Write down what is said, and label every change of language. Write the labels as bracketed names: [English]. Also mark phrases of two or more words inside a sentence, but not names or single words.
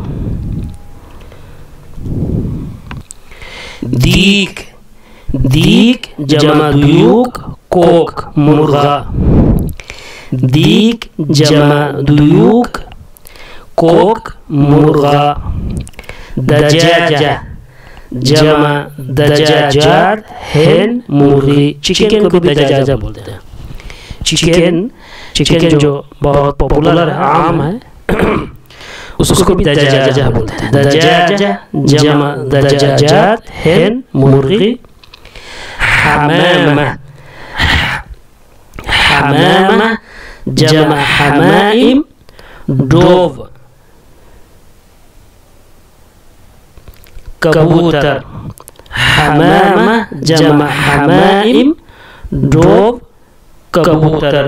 [Arabic] ديك، ديك جمع ديوك, कोक मुर्गा। ديك جمع ديوك, कोक मुर्गा। دجاجة جمع دجاجات, हेन मुर्गी। [Hindi] चिकन को भी दजाजा बोलते हैं। चिकन, चिकन जो बहुत पॉपुलर है, आम है, उसको भी दजाजा बोलते हैं। [Arabic] دجاجة جمع دجاجات, हेन मुर्गी। حمامة، حمامة جمع حمائم, डोव। कबूतर, حمامة جمع حمائم, डोव कबूतर।